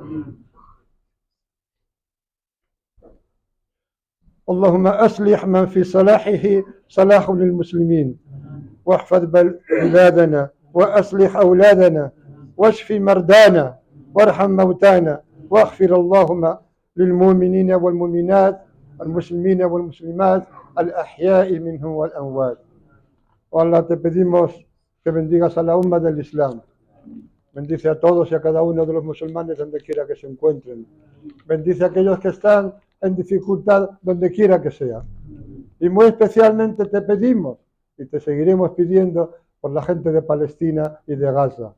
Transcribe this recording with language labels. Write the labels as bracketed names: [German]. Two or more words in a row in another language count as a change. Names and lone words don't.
[Arabic] اللهم أصلح من في صلاحه صلاح للمسلمين واحفظ بلادنا وأصلح أولادنا واشف مرضانا وارحم موتانا واغفر اللهم للمؤمنين والمؤمنات المسلمين والmuslimat الأحياء منهم والأموات. [Spanish] Oh Allah, te pedimos que bendigas a la umma del Islam. Bendice a todos y a cada uno de los musulmanes donde quiera que se encuentren. Bendice a aquellos que están en dificultad donde quiera que sea. Y muy especialmente te pedimos y te seguiremos pidiendo por la gente de Palestina y de Gaza.